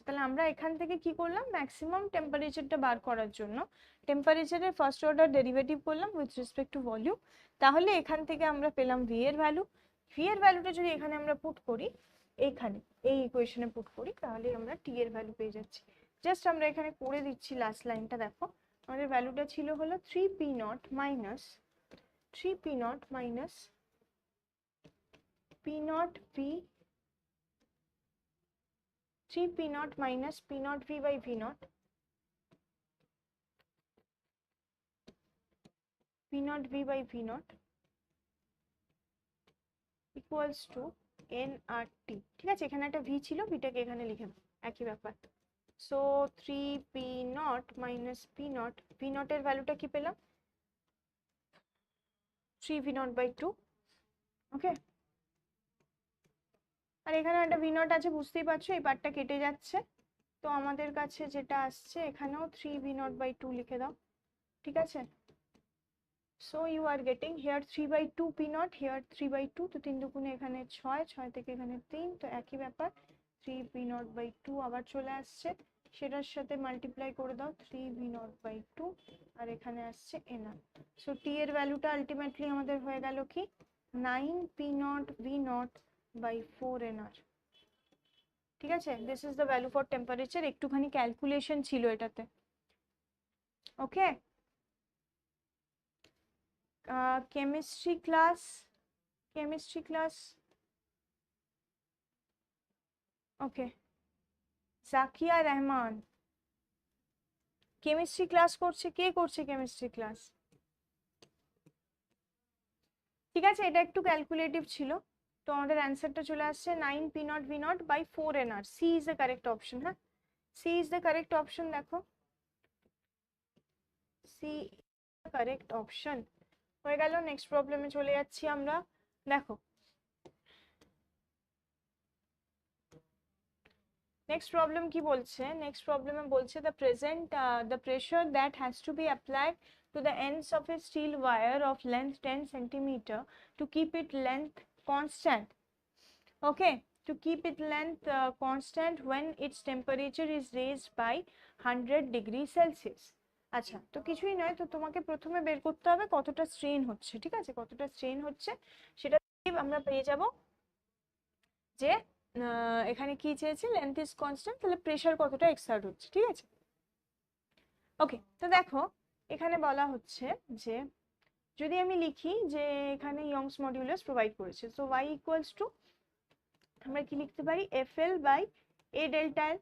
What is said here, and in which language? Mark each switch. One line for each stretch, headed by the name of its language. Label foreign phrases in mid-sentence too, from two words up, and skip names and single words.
Bangla: তাহলে আমরা এখান থেকে কি করলাম,
English: maximum temperatureটা
Bangla: বার করার জন্য টেম্পারেচারের
English: first order derivative
Bangla: করলাম
English: with respect to volume,
Bangla: তাহলে এখান থেকে আমরা পেলাম ভি এর ভ্যালু, ভি এর ভ্যালুটা যদি এখানে আমরা পুট করি, এইখানে এই ইকুয়েশনে পুট করি, তাহলে আমরা টি এর ভ্যালু পেয়ে যাচ্ছি। জাস্ট আমরা এখানে করে দিচ্ছি
English: last lineটা,
Bangla: দেখো আমাদের ভ্যালুটা ছিল হলো
English: 3p0 minus p0 v 3p0 minus p0 v by v0 p0 v by v0 equals to nRT.
Bangla: ঠিক আছে, এখানে একটা v ছিল, vটাকে এখানে লিখে নাও, একই ব্যাপার। সো
English: 3p0 minus p0,
Bangla: v0 এর ভ্যালুটা কি পেলাম
English: 3v0 by 2।
Bangla: ওকে, আর এখানে একটা v0 আছে, বুঝতেই পারছো এই পার্টটা কেটে যাচ্ছে, তো আমাদের কাছে যেটা আসছে এখানেও
English: 3v0 by 2
Bangla: লিখে দাও। ঠিক আছে,
English: so you are getting here 3 by 2 p0, here 3 by 2,
Bangla: তো 3 দুগুণে এখানে 6, 6 থেকে এখানে 3, তো একই ব্যাপার
English: 3p0 by 2
Bangla: আবার চলে আসছে, সেটার সাথে মাল্টিপ্লাই করে দাও
English: 3v0 by 2,
Bangla: আর এখানে আসছে nr। সো t এর ভ্যালুটা আলটিমেটলি আমাদের হয়ে গেল কি
English: 9p0 v0 by 4nr।
Bangla: ঠিক আছে,
English: this is the value for temperature.
Bangla: একটুখানি ক্যালকুলেশন ছিল এটাতে।
English: okay, chemistry class okay, জাকিয়া রহমান chemistry class করছে।
Bangla: কে করছে কেমিস্ট্রি ক্লাস? ঠিক আছে, এটা একটু ক্যালকুলেটিভ ছিল, তো আমাদের অ্যান্সারটা চলে আসছে
English: 9p0 v0 by 4nr। C is the correct option. হ্যাঁ, C is the correct option.
Bangla: দেখো, সি কারেক্ট অপশন হয়ে গেল।
English: next problemে
Bangla: চলে যাচ্ছি আমরা। দেখো,
English: next problem
Bangla: কি বলছে? নেক্সট প্রবলেমে বলছে
English: the pressure that has to be applied to the ends of a steel wire of length 10 centimeter to keep it length constant. Okay, to keep it length constant when its temperature is raised by 100 degrees Celsius.
Bangla: আচ্ছা, তো কিছুই নয়, তো তোমাকে প্রথমে বের করতে হবে কতটা স্ট্রেন হচ্ছে। ঠিক আছে, কতটা স্ট্রেন হচ্ছে সেটা আমরা পেয়ে যাব যে এখানে কি চেয়েছে,
English: length is constant,
Bangla: তাহলে প্রেসার কতটা এক্সার্ট হচ্ছে। ঠিক আছে, ওকে, তো দেখো এখানে বলা হচ্ছে যে যদি আমি লিখি যে এখানে
English: Young's modulus
Bangla: প্রোভাইড করেছে, সো
English: y equals to
Bangla: আমরা কি লিখতে পারি
English: FL by A delta L.